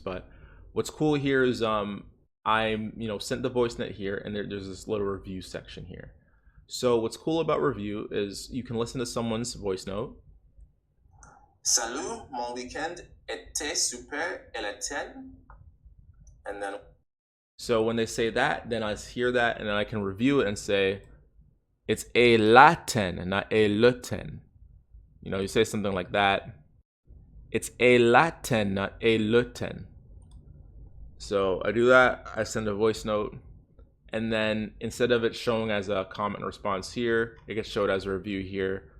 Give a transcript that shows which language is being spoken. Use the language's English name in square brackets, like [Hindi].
[English] But what's cool here is I'm sent the voice note here, and there's this little review section here. So what's cool about review is you can listen to someone's voice note. [French] Salut, mon weekend était super et la tienne. [English] And then, so when they say that, then I hear that, and then I can review it and say, it's a Latin, not a Lutin. You say something like that. It's a Latin, not a Lutin. So I do that, I send a voice note, and then instead of it showing as a comment response here, it gets showed as a review here.